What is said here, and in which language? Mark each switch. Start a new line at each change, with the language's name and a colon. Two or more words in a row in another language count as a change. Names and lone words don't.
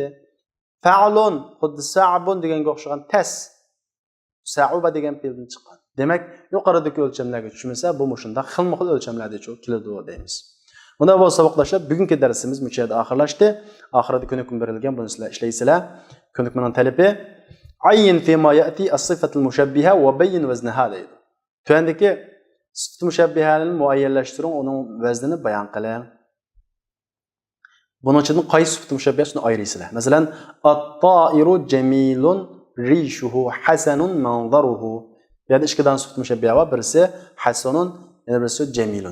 Uzbek: Fa'lun xuddi sa'bun deganga o'xshagan tas. Sa'uba degan fiildan chiqqan. Demak, yuqoridagi o'lchamlarga tushmasa, bu shunda xilma-xil o'lchamlarda keladi deymiz. Bunda bu saboqlashlar bugungi darsimiz bu yerda oxirlashdi. Oxirida ko'nikma berilgan, buni sizlar ishlaysizlar. Ko'nikmaning talabi
Arabic: عين فيما يأتي الصفة المشبهة وبين وزنها deydi.
Uzbek: Tuandagi sifat mushabbihaning muayyanlashtiring, uning vaznini bayon qiling. Buning uchun qaysi sifat mushabbihasini ayiraysizlar.
Arabic: Masalan, الطائر جميل ريشه حسن منظره.
Uzbek: Yani ikkidan sifat mushabbiha va birisi hasanun, yana birisi jamilun.